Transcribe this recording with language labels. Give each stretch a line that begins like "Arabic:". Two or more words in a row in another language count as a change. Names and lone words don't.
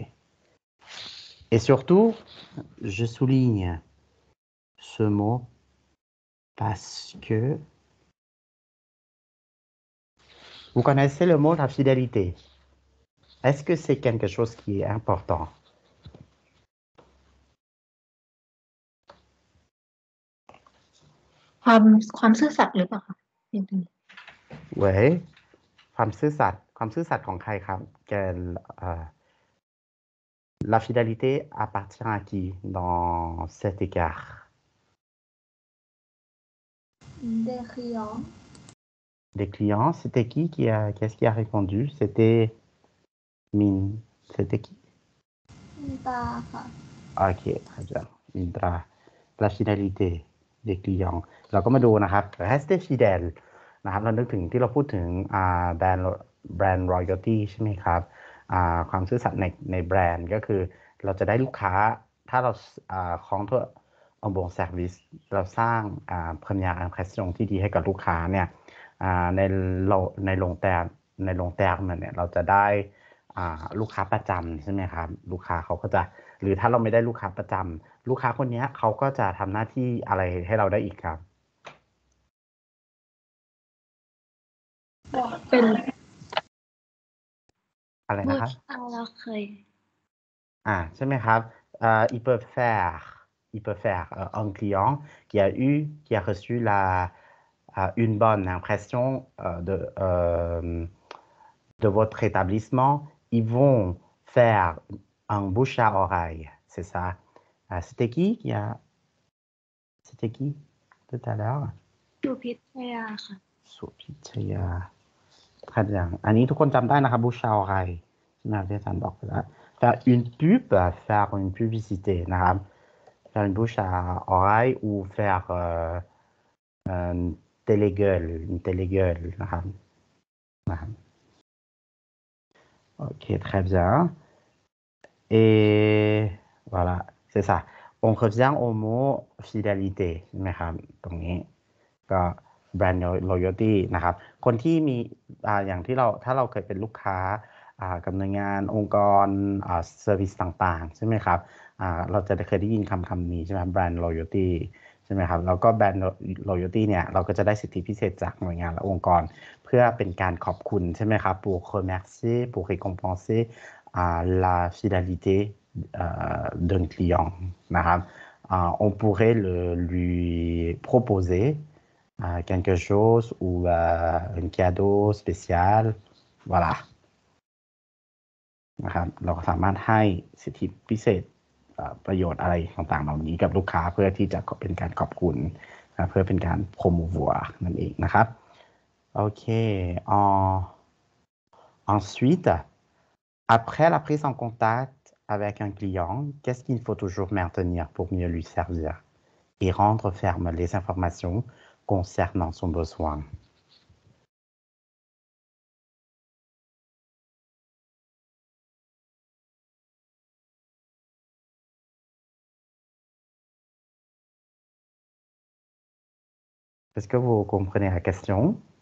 French: Et surtout, je souligne ce mot parce que vous connaissez le mot la fidélité. Est-ce que c'est quelque chose qui est important? Oui.
Thai: ความซื่อสัตย์ความซื่อสัตย์ของใครครับ
French: La fidélité appartient à qui dans cet écart? Des clients. Des clients. C'était qu'est-ce qui a répondu? C'était Min. C'était qui? Minta. OK, très bien. Mindra. La fidélité des clients
Thai: เราก็มาดูนะครับ
French: rester fidèle
Thai: นะครับเรานึกถึงที่เราพูดถึงแบรนด์ royalty ใช่ไหมครับความซื่อสัตย์ในแบรนด์ก็คือเราจะได้ลูกค้าถ้าเราคล้องตัว
French: un bon service
Thai: เราสร้าง
French: première impression
Thai: ที่ดีให้กับลูกค้าเนี่ยใน ในโรงแรมเนี่ยเราจะได้ลูกค้าประจำใช่ไหมครับลูกค้าเขาก็จะหรือถ้าเราไม่ได้ลูกค้าประจำลูกค้าคนนี้เขาก็จะทำหน้าที่อะไรให้เราได้อีกครับ เป็น อะไรนะครับ เราเคย ใช่ไหมครับ
French: il peut faire un client qui a reçu une bonne impression de votre établissement, ils vont faire un bouche à oreille, c'est ça. C'était qui tout à l'heure?
Thai: สุพิทยาค่ะ
French: สุพิชยา très bien
Thai: อันนี้ทุกคนจำได้นะครับ
French: bouche à oreille
Thai: ใช่ไหมครับที่อาจารย์บอกไปแล้ว
French: faire une pub faire une publicité
Thai: นะครับ
French: faire une bouche à oreille ou faire une télégueule
Thai: นะครับ
French: OK très bien et voilà c'est ça on revient au mot fidélité
Thai: ใช่ไหมครับตรงนี้ก็
English: brand loyalty
Thai: นะครับคนที่มี อย่างที่ถ้าเราเคยเป็นลูกค้ากับหน่วยงานองค์กรเซอร์วิสต่างๆใช่ไหม ครับเราจะเคยได้ยินคำนี้ใช่ไหม
English: brand loyalty
Thai: ใช่ไหมครับแล้วก็
English: brand loyalty
Thai: เนี่ยเราก็จะได้สิทธิพิเศษจากหน่วยงานและองค์กรเพื่อเป็นการขอบคุณใช่ไหมครับ
French: pour remercier pour récompenser la fidélité d'un client
Thai: นะครับ
French: on pourrait lui proposer quelque chose ou un cadeau spécial voilà
Thai: นะครับเราก็สามารถให้สิทธิพิเศษประโยชน์อะไรต่างๆเหล่านี้กับลูกค้าเพื่อที่จะเป็นการขอบคุณเพื่อเป็นการ
French: promouvoir
Thai: นั่นเองนะครับโอเค
French: ensuite après la prise en contact avec un client, qu'est-ce qu'il faut toujours maintenir pour mieux lui servir et rendre fermes les informations concernant son besoin? Est-ce que vous comprenez la question?